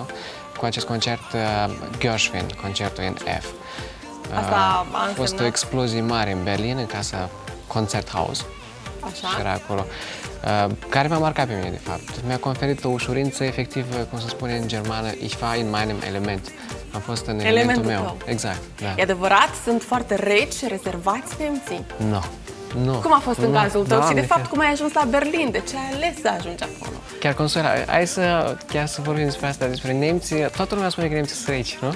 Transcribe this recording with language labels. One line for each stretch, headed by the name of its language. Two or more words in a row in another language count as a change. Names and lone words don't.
Romanian: Cu acest concert, Gershwin, concertul în F. Asta a fost o explozie mare în Berlin, în casa Concerthaus. Așa. Și era acolo. Care mi-a marcat pe mine, de fapt. Mi-a conferit o ușurință, efectiv, cum se spune în germană,
German: ich war in meinem Element.
Romanian: Am fost în elementul meu. Tău. Exact, da. E adevărat? Sunt foarte reci, rezervați nemții? Nu. Nu. Cum a fost în cazul tău? Doamne, și de fapt, cum ai ajuns la Berlin? De ce ai ales să ajungi acolo? Chiar, Consuela, hai să vorbim despre asta, despre nemți. Toată lumea spune că nemții sunt reci, nu?